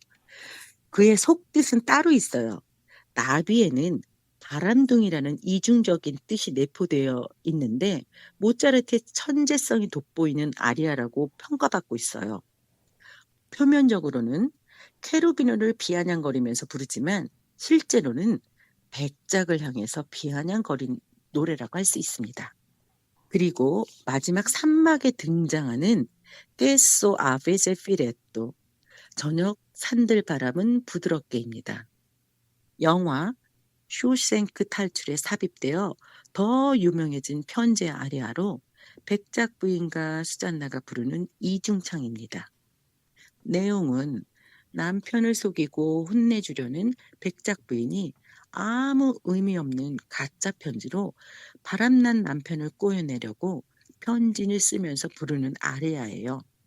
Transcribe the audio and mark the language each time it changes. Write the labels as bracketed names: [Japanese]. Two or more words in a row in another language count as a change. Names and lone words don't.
[Korean] 그의 속뜻은 따로 있어요. 나비에는 바람둥이라는 이중적인 뜻이 내포되어 있는데 모차르트의 천재성이 돋보이는 아리아라고 평가받고 있어요. 표면적으로는 케루비노를 비아냥거리면서 부르지만 실제로는 백작을 향해서 비아냥거린 노래라고 할 수 있습니다. 그리고 마지막 3막에 등장하는 [Italian] Questo ave filetto, [Korean] 저녁 산들 바람은 부드럽게입니다. 영화 쇼생크 탈출에 삽입되어 더 유명해진 편제 아리아로 백작 부인과 수잔나가 부르는 이중창입니다. 내용은 남편을 속이고 혼내주려는 백작 부인이 아무 의미 없는 가짜 편지로 바람난 남편을 꼬여내려고 편지를 쓰면서 부르는 아리아예요.